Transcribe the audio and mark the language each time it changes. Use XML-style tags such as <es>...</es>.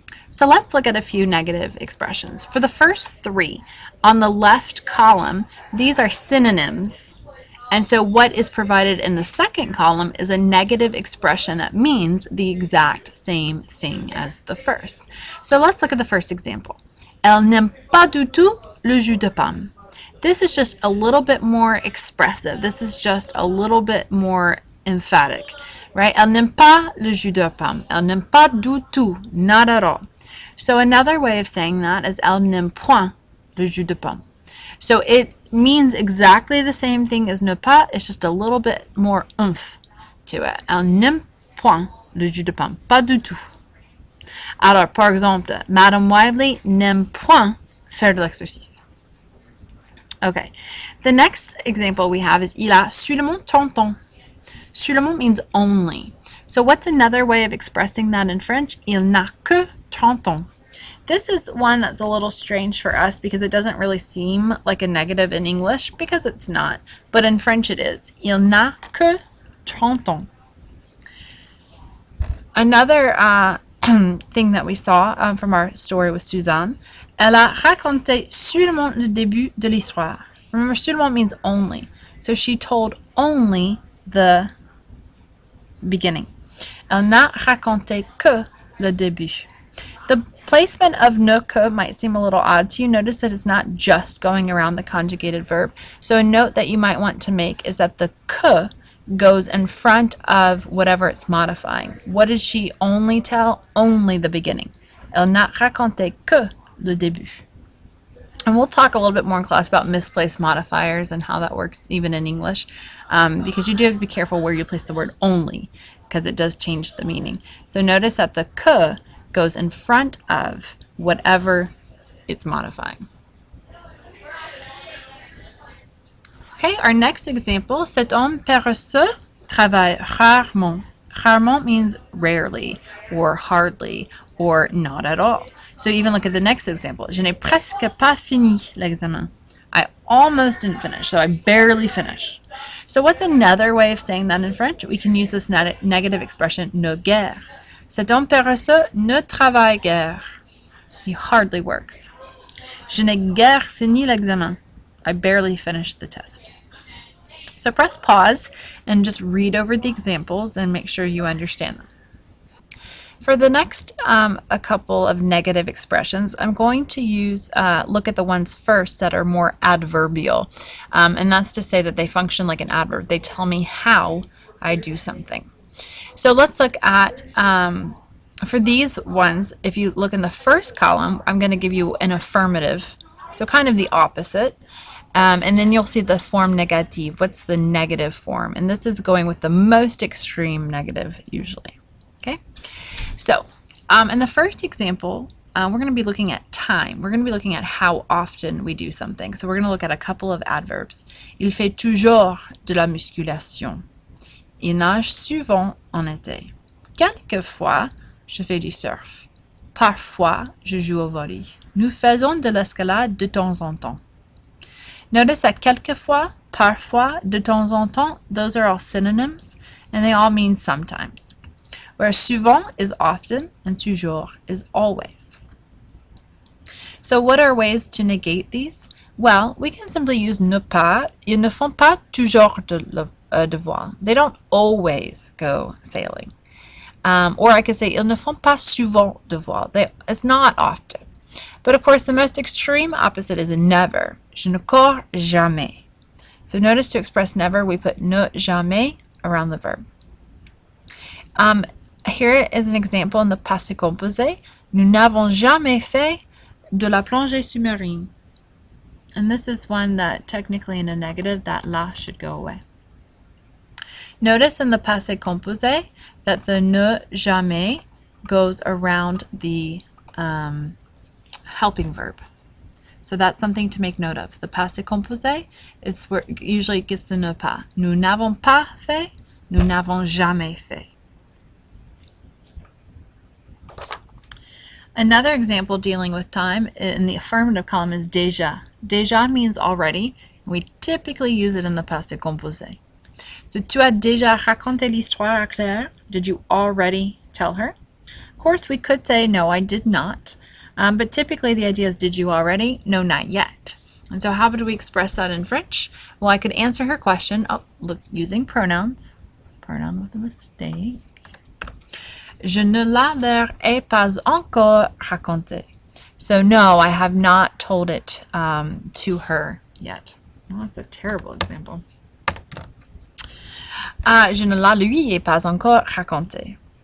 <en>So let's look at a few negative expressions. For the first three, on the left column, these are synonyms. And so what is provided in the second column is a negative expression that means the exact same thing as the first. So let's look at the first example.</en> <fr>Elle n'aime pas du tout le jus de pomme.</fr> <en>This is just a little bit more expressive. This is just a little bit more emphatic, right?</en> <fr>Elle n'aime pas le jus de pomme. Elle n'aime pas du tout,</fr> <en>not at all. So another way of saying that is</en> <fr>elle n'aime point le jus de pomme.</fr> <en>So it means exactly the same thing as ne pas, it's just a little bit more oomph to it.</en> <fr>Elle n'aime point le jus de pomme, pas du tout. Alors, par exemple, Madame Wively n'aime point faire de l'exercice.</fr> <en>Okay, the next example we have is</en> <fr>il a seulement 30 ans.</fr> <en>Seulement means only. So what's another way of expressing that in French?</en> <fr>Il n'a que 30 ans.</fr> <en>This is one that's a little strange for us because it doesn't really seem like a negative in English, because it's not, but in French it is.</en> <fr>Il n'a que 30 ans.</fr> <en>Another thing that we saw from our story with Suzanne,</en> <fr>elle a raconté seulement le début de l'histoire.</fr> <en>Remember, seulement means only. So she told only the beginning.</en> <fr>Elle n'a raconté que le début.</fr> <en>The placement of ne que might seem a little odd to you. Notice that it's not just going around the conjugated verb. So a note that you might want to make is that the que goes in front of whatever it's modifying. What did she only tell? Only the beginning.</en> <fr>Elle n'a raconté que le début.</fr> <en>And we'll talk a little bit more in class about misplaced modifiers and how that works even in English, because you do have to be careful where you place the word only, because it does change the meaning. So notice that the que goes in front of whatever it's modifying. Okay, our next example,</en> <fr>cet homme paresseux travaille rarement.</fr> <en>Rarement means rarely or hardly or not at all. So even look at the next example.</en> <fr>Je n'ai presque pas fini l'examen.</fr> <en>I almost didn't finish, so I barely finished. So what's another way of saying that in French? We can use this negative expression, ne guère.</en> <fr>Cet homme paresseux ne travaille guère.</fr> <en>He hardly works.</en> <fr>Je n'ai guère fini l'examen.</fr> <en>I barely finished the test. So press pause and just read over the examples and make sure you understand them. For the next a couple of negative expressions, I'm going to look at the ones first that are more adverbial. And that's to say that they function like an adverb. They tell me how I do something. So let's look at, for these ones, if you look in the first column, I'm going to give you an affirmative, so kind of the opposite. And then you'll see the form négative. What's the negative form? And this is going with the most extreme negative usually. Okay? So in the first example, we're going to be looking at time. We're going to be looking at how often we do something. So we're going to look at a couple of adverbs.</en> <fr>Il fait toujours de la musculation. Il nage souvent en été. Quelquefois, je fais du surf. Parfois, je joue au volley. Nous faisons de l'escalade de temps en temps.</fr> <en>Notice that quelquefois, parfois, de temps en temps, those are all synonyms, and they all mean sometimes. Whereas souvent is often, and toujours is always. So what are ways to negate these? Well, we can simply use ne pas.</en> <fr>Ils ne font pas toujours de voile.</fr> <en>They don't always go sailing. Or I could say,</en> <fr>ils ne font pas souvent de voile.</fr> <en>It's not often. But of course, the most extreme opposite is never.</en> <fr>Je ne cours jamais.</fr> <en>So notice to express never, we put ne jamais around the verb. Here is an example in the passé composé.</en> <fr>Nous n'avons jamais fait de la plongée sous-marine.</fr> <en>And this is one that technically in a negative, that la should go away. Notice in the passé composé that the ne jamais goes around the helping verb. So that's something to make note of. The passé composé is where usually it gets the ne pas.</en> <fr>Nous n'avons pas fait, nous n'avons jamais fait.</fr> <en>Another example dealing with time in the affirmative column is déjà. Déjà means already. We typically use it in the passé composé.</en> <fr>So, tu as déjà raconté l'histoire à Claire?</fr> <en>Did you already tell her? Of course, we could say, no, I did not. But typically the idea is, did you already? No, not yet. And so how would we express that in French? Well, I could answer her question, using pronouns. Pronoun with a mistake.</en> <fr>Je ne la leur ai pas encore raconté.</fr> <en>So no, I have not told it to her yet. Well, that's a terrible example.</en> <fr>Je ne la lui ai pas encore raconté.</fr>